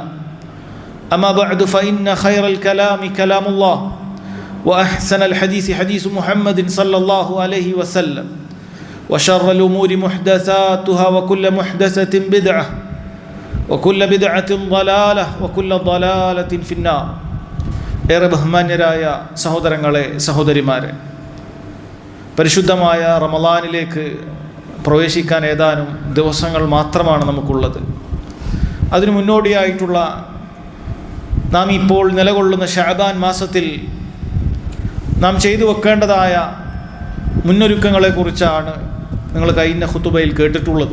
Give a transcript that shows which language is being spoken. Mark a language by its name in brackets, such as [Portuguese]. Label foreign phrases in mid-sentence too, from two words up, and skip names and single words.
[Arabic] أما بعد فإن خير الكلام كلام الله وأحسن الحديث حديث محمد صلى الله عليه وسلم وشر الأمور محدثاتها وكل محدثة بدعة وكل بدعة ضلالة وكل ضلالة في النار. [Malayalam] ഏറെ ബഹുമാന്യരായ സഹോദരങ്ങളെ സഹോദരിമാരെ, പരിശുദ്ധമായ റമളാനിലേക്ക് പ്രവേശിക്കാൻ ഏതാനും ദിവസങ്ങൾ മാത്രമാണ് നമുക്കുള്ളത്. അതിനു മുന്നോടിയായിട്ടുള്ള നാം ഇപ്പോൾ നിലകൊള്ളുന്ന ശഅബാൻ മാസത്തിൽ നാം ചെയ്തു വെക്കേണ്ടതായ മുന്നൊരുക്കങ്ങളെക്കുറിച്ചാണ് നിങ്ങൾ കഴിഞ്ഞ ഖുതുബയിൽ കേട്ടിട്ടുള്ളത്.